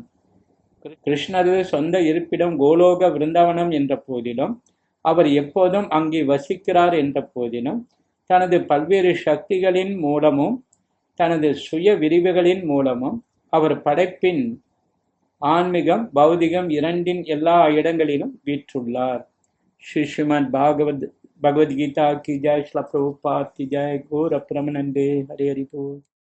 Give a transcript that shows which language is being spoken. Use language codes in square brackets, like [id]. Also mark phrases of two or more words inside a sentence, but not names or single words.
[ta] கிருஷ்ணரது சொந்த இருப்பிடம் கோலோக விருந்தாவனம் என்ற போதிலும் அவர் எப்போதும் அங்கே வசிக்கிறார் என்ற போதிலும் தனது பல்வேறு சக்திகளின் மூலமும் தனது சுய விரிவுகளின் மூலமும் அவர் படைப்பின் ஆன்மீகம் பௌதிகம் இரண்டின் எல்லா இடங்களிலும் வீற்றுள்ளார். [hi] ஸ்ரீமத் பகவத்கீதா की जय, श्रील प्रभुपाद की जय. [bn] গৌর প্রমনন্দে হরে হরি বোল.